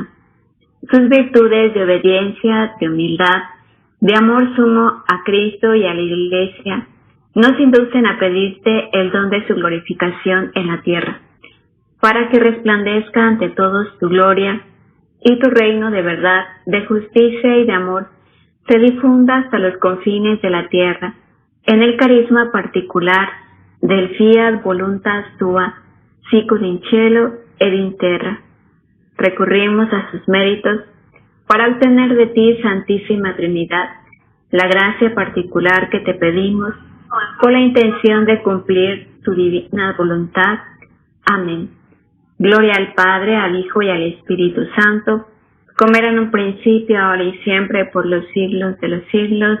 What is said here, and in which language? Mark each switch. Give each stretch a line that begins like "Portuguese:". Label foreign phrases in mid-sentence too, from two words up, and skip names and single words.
Spanish: Sus virtudes de obediencia, de humildad, de amor sumo a Cristo y a la Iglesia, nos inducen a pedirte el don de su glorificación en la tierra, para que resplandezca ante todos tu gloria y tu reino de verdad, de justicia y de amor, se difunda hasta los confines de la tierra, en el carisma particular del
Latin: fiat voluntas tua, sicut in cielo ed in terra.
Spanish: Recurrimos a sus méritos para obtener de ti, Santísima Trinidad, la gracia particular que te pedimos, con la intención de cumplir tu divina voluntad. Amén. Gloria al Padre, al Hijo y al Espíritu Santo, como era en un principio, ahora y siempre, por los siglos de los siglos.